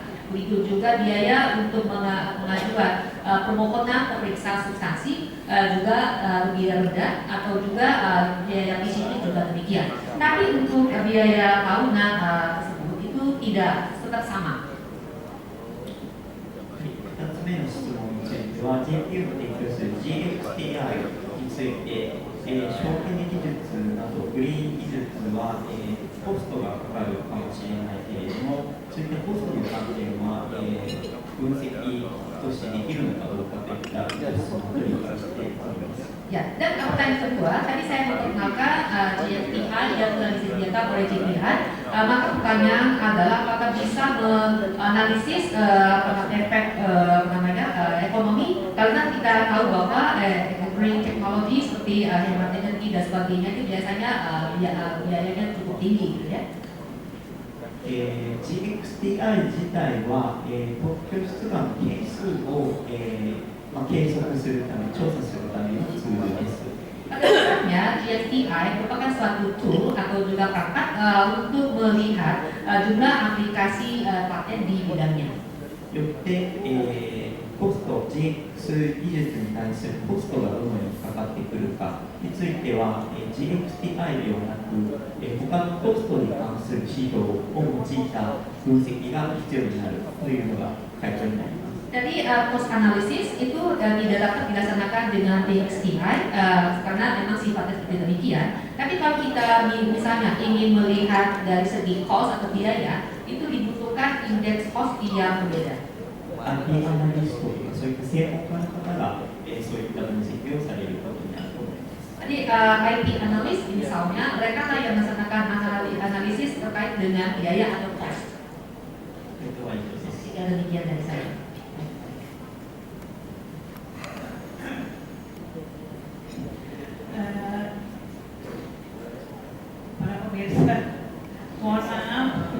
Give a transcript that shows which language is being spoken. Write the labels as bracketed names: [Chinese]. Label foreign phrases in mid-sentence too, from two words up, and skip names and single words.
[Indonesian] Begitu juga biaya untuk mengajukan permohonan pemeriksa substansi juga lebih rendah atau juga biaya PCT juga demikian. Tapi untuk biaya tahunan tersebut itu tidak tetap sama. [Japanese] 2 つ目の質問については JPU の提供する GXTI について、省エネ技術などグリーン技術は、コストがかかるかもしれないけれども、そういったコストの関係は、分析としてできるのかどうかといったご質問を理解しております。 [Indonesian] Ya, dan pertanyaan kedua, tadi saya memperkenalkan GXTI yang telah disediakan oleh JPI. Maka pertanyaan adalah apakah bisa menganalisis efek ekonomi, karena kita tahu bahwa [English] green technology [Indonesian] seperti hemat energi dan sebagainya itu biasanya biayanya cukup tinggi, gitu ya. [Japanese] GXTI 自体は、特許出願件数を、計測するため、調査するためのツールです。 [Indonesian] Pada dasarnya GXTI merupakan suatu tool atau juga perangkat untuk melihat jumlah aplikasi paten di bidangnya. [Japanese] よって、コスト、GX 技術に対するコストがどのようにかかってくるかについては、GXTI ではなく、他のコストに関する指標を用いた分析が必要になるというのが回答になります。 [Indonesian] Jadi [English] cost analysis [Indonesian] itu tidak dapat dilaksanakan dengan GXTI karena memang sifatnya seperti demikian. Tapi kalau kita misalnya ingin melihat dari segi cost atau biaya, itu dibutuhkan indeks cost yang berbeda. [Japanese] IT アナリストとかそういった専門家の方が、そういった分析をされることになると思います。 [Indonesian] Jadi IT analis misalnya mereka lah yang melaksanakan analisis terkait dengan biaya atau cost. Itu wajib です。 Sekian demikian dari saya. Para pemirsa, mohon maaf.